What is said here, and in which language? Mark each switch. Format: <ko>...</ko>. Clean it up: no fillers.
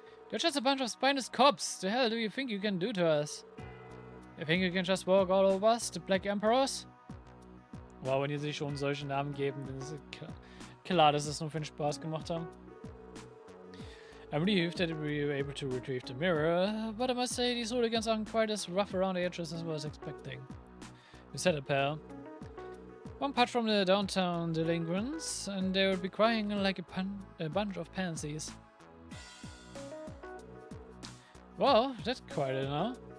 <en>You're just a bunch of spineless cops. The hell do you think you can do to us? You think you can just walk all over us, the Black Emperors?</en> <de>Wow, wenn die sich schon solche Namen geben, dann ist klar, dass es nur für den Spaß gemacht haben.</de> <en>I'm relieved that we were able to retrieve the mirror, but I must say these hooligans aren't quite as rough around the edges as I was expecting. You said it, pal. One punch from the downtown delinquents, and they would be crying like a bunch of pansies. Well, that's quite it now.</en>